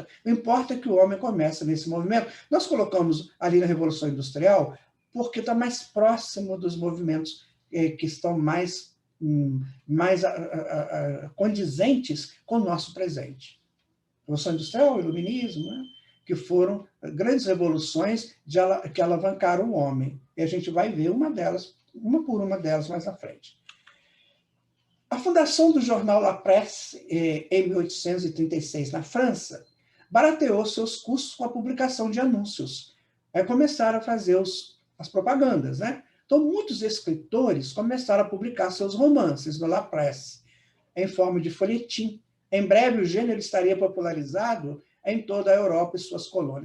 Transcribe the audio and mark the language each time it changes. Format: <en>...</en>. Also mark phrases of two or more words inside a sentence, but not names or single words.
<pt>O importa é que o homem começa nesse movimento. Nós colocamos ali na Revolução Industrial porque está mais próximo dos movimentos que estão mais condizentes com o nosso presente. Revolução Industrial, Iluminismo, né? Que foram grandes revoluções que alavancaram o homem. E a gente vai ver uma por uma delas mais à frente. A fundação do jornal La Presse, em 1836, na França, barateou seus custos com a publicação de anúncios. Aí começaram a fazer as propagandas, né? Então, muitos escritores começaram a publicar seus romances no La Presse, em forma de folhetim. Em breve, o gênero estaria popularizado em toda a Europa e suas colônias.</pt>